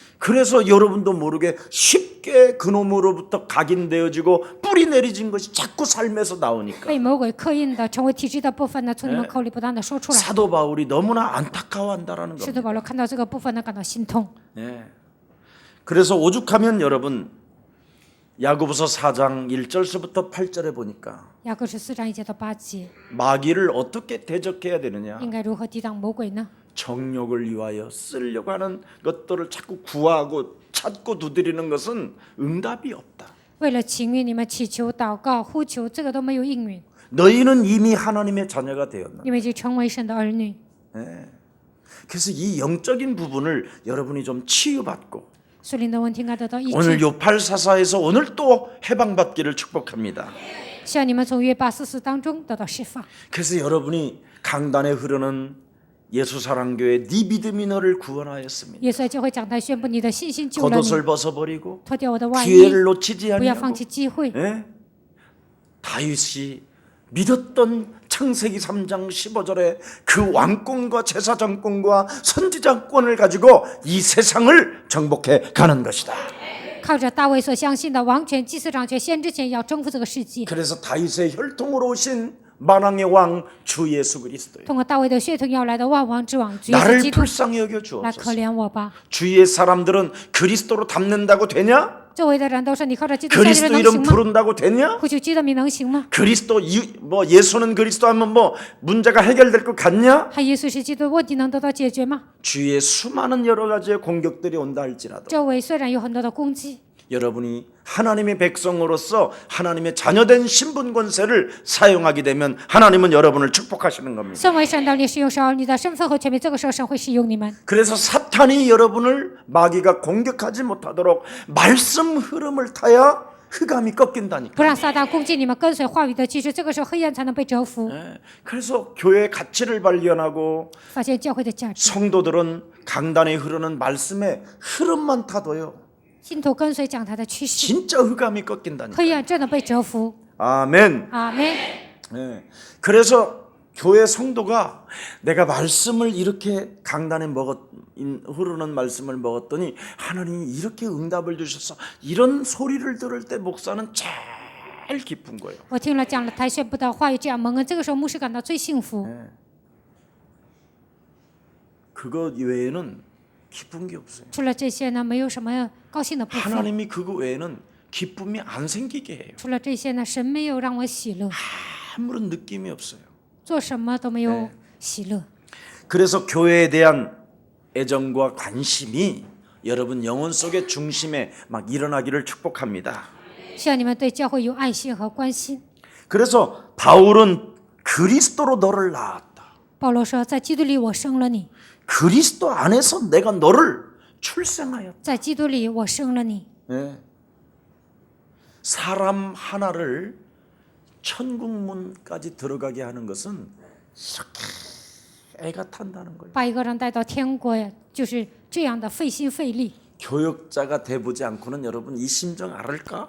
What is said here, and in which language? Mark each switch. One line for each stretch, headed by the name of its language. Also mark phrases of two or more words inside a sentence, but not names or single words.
Korean: 그래서 여러분도 모르게 쉽게 그놈으로부터 각인되어지고 뿌리 내리진 것이 자꾸 삶에서 나오니까
Chinese: 被魔鬼刻印的，成为体质的部分呢，从你们口里不断的说出来。
Korean: 사도 바울이 너무나 안타까워한다라는
Chinese: 使
Korean: 겁니다.
Chinese: 徒保罗看到这个部分呢，感到心痛。
Korean: 예. 그래서 오죽하면 여러분 야고보서 4장 1절서부터 8절에 보니까
Chinese: 雅各是4章1节到8节，
Korean: 마귀를 어떻게 대적해야 되느냐?
Chinese: 应该如何抵挡魔鬼呢？
Korean: 정욕을 위하여 쓰려고 하는 것들을 자꾸 구하고 찾고 두드리는 것은 응답이 없다.
Chinese: 为了情欲，你们祈求、祷告、呼求，这个都没有应允。
Korean: 너희는 이미 하나님의 자녀가 되었나?
Chinese: 你们已经成为神的儿女。
Korean: 그래서 이 영적인 부분을 여러분이 좀 치유받고
Chinese: 属灵的问题应该得到医
Korean: 오늘
Chinese: 治。
Korean: 요팔사사에서 오늘 또 해방받기를 축복합니다.
Chinese: 希望你们从约844当中得到释放。
Korean: 그래서 여러분이 강단에 흐르는 예수사랑교회 네 믿음이 너를 구원하였습니다.
Chinese: 耶稣在教会讲台宣布：你的信心救了你，
Korean: 겉옷을 벗어버리고
Chinese: 脱掉我的外衣，
Korean: 기회를 놓치지
Chinese: 不要放
Korean: 아니하고
Chinese: 弃机会。
Korean: 예? 다윗이 믿었던 창세기 3장 15절에 그 왕권과 제사장권과 선지자권을 가지고 이 세상을 정복해 가는 것이다.
Chinese: 靠着大卫所相信的王权、祭司长权、先知权，要征服这个世界。
Korean: 그래서 다윗의 혈통으로 오신 만왕의 왕 주 예수 그리스도요.
Chinese: 通过大卫的血统要来的万王之王，主耶稣
Korean: 나를
Chinese: 基督，
Korean: 불쌍히 여겨
Chinese: 来可
Korean: 주옵소서.
Chinese: 怜我吧。
Korean: 주위의 사람들은 그리스도로 담는다고 되냐?
Chinese: 周围的人都说：你靠着基督下结
Korean: 그리스도
Chinese: 论能
Korean: 이름
Chinese: 行吗？
Korean: 부른다고 되냐?
Chinese: 呼求基督名能行吗？
Korean: 그리스도 뭐 예수는 그리스도 하면 뭐 문제가 해결될 것 같냐?
Chinese: 还耶稣是基督，问题能得到解决吗？
Korean: 주위에 수많은 여러 가지의 공격들이 온다 할지라도
Chinese: 周围虽然有很多的攻击，
Korean: 여러분이 하나님의 백성으로서 하나님의 자녀된 신분 권세를 사용하게 되면 하나님은 여러분을 축복하시는 겁니다.
Chinese: 身为神的，你使用神儿女的身份和权柄，这个时候神会使用你们。
Korean: 그래서 사탄이 여러분을 마귀가 공격하지 못하도록 말씀 흐름을 타야 흑암이 꺾인다니까.
Chinese: 不让撒旦攻击你们，跟随话语的继续，这个时候黑暗才能被征服。
Korean: 그래서 교회의 가치를 발견하고
Chinese: 发现教会的价值，
Korean: 성도들은 강단에 흐르는 말씀의 흐름만 타도요.
Chinese: 信徒跟随讲台的趋势，
Korean: 진짜 흑암이 꺾인다니까.
Chinese: 黑暗真的被征服。
Korean: 아멘.
Chinese: 阿门。
Korean: 네. 그래서 교회 성도가 내가 말씀을 이렇게 강단에 흐르는 말씀을 먹었더니 하나님이 이렇게 응답을 주셔서 이런 소리를 들을 때 목사는 제일 기쁜 거예요.
Chinese: 我听了讲了台宣布的话语，这样蒙恩，这个时候牧师感到最幸福。
Korean: 그거 외에는 기쁜 게 없어요.
Chinese: 除了这些呢，没有什么高兴的部分。
Korean: 하나님이 그거 외에는 기쁨이 안 생기게 해요.
Chinese: 除了这些呢，神没有让我喜乐，
Korean: 아무런 느낌이 없어요.
Chinese: 做什么都没有喜乐。
Korean: 그래서 교회에 대한 애정과 관심이 여러분 영혼 속의 중심에 막 일어나기를 축복합니다.
Chinese: 希望你们对教会有爱心和关心。
Korean: 그래서 바울은 그리스도로 너를 낳았다.
Chinese: 保罗说：“在基督里我生了你，
Korean: 그리스도 안에서 내가 너를 출생하였다.
Chinese: 在基督里我生了你。
Korean: 네. 사람 하나를 천국문까지 들어가게 하는 것은 이렇게 애가 탄다는 거예요.
Chinese: 把一个人带到天国，就是这样的费心费力。
Korean: 교역자가 돼보지 않고는 여러분 이 심정 알을까?